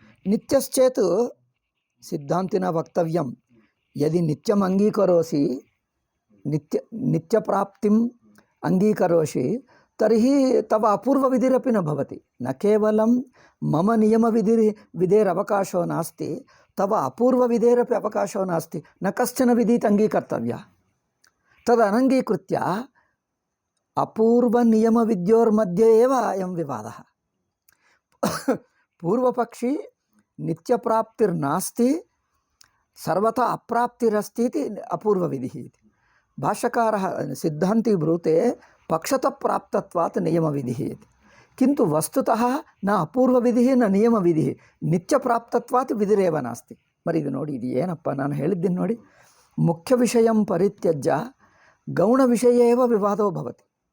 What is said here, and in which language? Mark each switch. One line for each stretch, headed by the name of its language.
Sanskrit: ನಿತ್ಯಶ್ಚೇತ್ ಸಿದ್ಧಾಂತಿನ ವಕ್ತವ್ಯಂ ಯದಿ ನಿತ್ಯಂ ಅಂಗೀಕರೋಸಿ ನಿತ್ಯಪ್ರಾಪ್ತಿಂ ಅಂಗೀಕರೋಷಿ ತರ್ಹಿ ತವ ಅಪೂರ್ವವಿಧಿರಪಿ ನ ಭವತಿ. ನ ಕೇವಲಂ ಮಮ ನಿಯಮವಿಧಿರವಕಾಶೋ ನಾಸ್ತಿ, ತವ ಅಪೂರ್ವವಿಧೇರಪಿ ಅವಕಾಶೋ ನಾಸ್ತಿ. ನ ಕಶ್ಚನ ವಿಧೀತ್ ಅಂಗೀಕರ್ತವ್ಯ. ತದನಂಗೀಕೃತ್ಯ ಅಪೂರ್ವನಿಯಮವಿದ್ಯೋರ್मध्ये एव अयं विवादः. पूर्वपक्षी नित्यप्राप्तिर्नास्ति, सर्वथा अप्राप्तिरस्ति इति अपूर्वविधिः इति. भाष्यकारः सिद्धान्ती ब्रूते पक्षतः प्राप्तत्वात् नियमविधिः इति. किन्तु वस्तुतः न अपूर्वविधिः न नियमविधिः, नित्यप्राप्तत्वात् विधिरेव नास्ति.
Kannada: मरि ಇದು ನೋಡಿ, ಇದು ಏನಪ್ಪ ನಾನು ಹೇಳಿದ್ದೀನಿ ನೋಡಿ.
Sanskrit: ಮುಖ್ಯ ವಿಷಯಂ ಪರಿತ್ಯಜ್ಯ ಗೌಣ ವಿಷಯ ಏವ ವಿವಾದೋ ಭವತಿ.